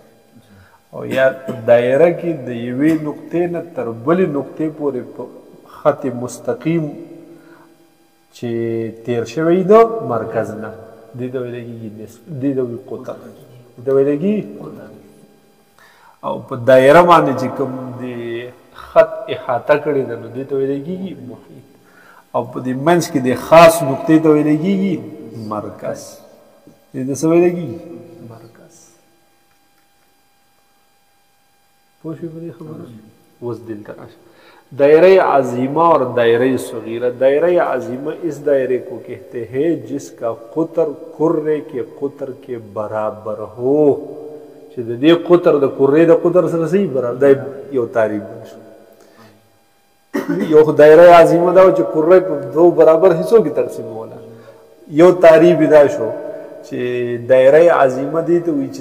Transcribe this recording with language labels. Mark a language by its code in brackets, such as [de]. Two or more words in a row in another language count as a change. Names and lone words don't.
[ps] او یا دایره کې د یوې نقطې نه تر بلې نقطې پورې خط مستقیم چې تیر شوی د مرکز نه دې ته ویلی کېږي نصف دې ته وایي قطر دې ته ویلی کېږي او په دایره باندې چې کوم د خط احاطه کړې ده نو دې ته ویلی کېږي محیط او په دې منځ کې د خاص نقطې ته ویلی کېږي مرکز دې ته څه ویلی کېږي مرکز پوه شوې په دې خبره اوس دلته راشه [ur] دائرہ عظیمہ اور دائرہ صغیرہ دائرہ عظیمہ اس دائرے کو کہتے ہیں جس کا قطر کرے کے قطر کے برابر ہو [ps] چې د دې قطر د کرې د قطر سره صحیح برابر دا یو تعریف شو یو دائرہ عظیمہ دا چې کرې په [ur] دو برابر حصوں [ps] کې تقسیموله یو تعریف دا شو چې دائرہ عظیمه دې ته وایي چې